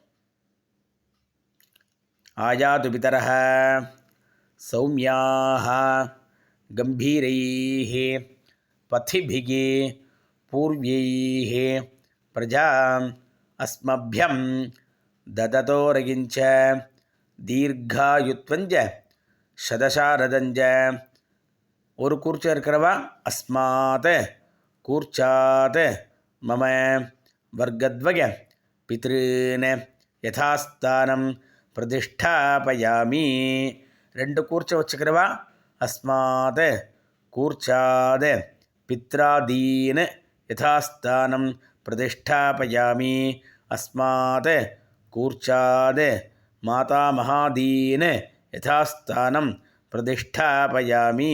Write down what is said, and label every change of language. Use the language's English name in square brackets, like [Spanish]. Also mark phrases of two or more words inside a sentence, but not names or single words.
[Sanskrit] आयातु पितरः सौम्याः गम्भीरैः पथिभिः पूर्वैः प्रजा अस्मभ्यं ददतोरयिञ्च दीर्घायुत्वञ्च शतशारदञ्च. [Tamil] ஒரு கூர்ச்சம் இருக்கிறவா [Sanskrit] अस्मात् कूर्चात् मम वर्गद्वय पितॄन् यथास्थानं प्रतिष्ठापयामि. [Tamil] 2 கூர்ச்சம் வச்சுக்கிறவா [Sanskrit] अस्मात् कूर्चात् पित्रादीन् यथास्थानं प्रतिष्ठापयामि. अस्मात् कूर्चात् मातामहादीन् यथास्थानं प्रतिष्ठापयामि.